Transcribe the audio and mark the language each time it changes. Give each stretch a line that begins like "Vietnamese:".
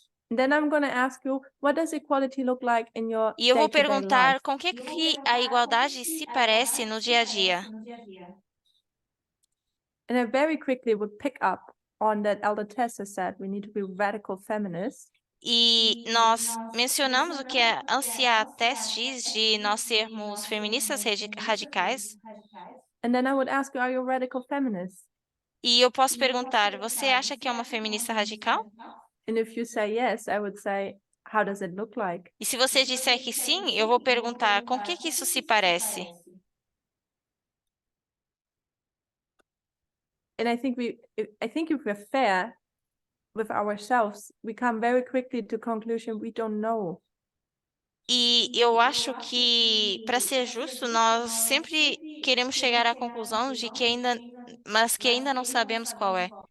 English: And then I'm going to ask you, what does equality look like in your
Portuguese: e eu vou
English: day-to-day
Portuguese: perguntar
English: life?
Portuguese: com que a igualdade se parece no dia a dia.
English: And I very quickly would pick up on that Elder Tessa said, we need to be radical feminists.
Portuguese: E nós mencionamos o que a Ancia Tess diz de nós sermos feministas radicais.
English: And then I would ask you, are you a radical feminist?
Portuguese: E eu posso perguntar, você acha que é uma feminista radical?
English: And if you say yes, I would say, how does it look like?
Portuguese: E se você disser que sim, eu vou perguntar, com que isso se parece?
English: And I think if we're fair with ourselves, we come very quickly to conclusion we don't know.
Portuguese: E eu acho que, para ser justo, nós sempre queremos chegar à conclusão de que ainda não sabemos qual é.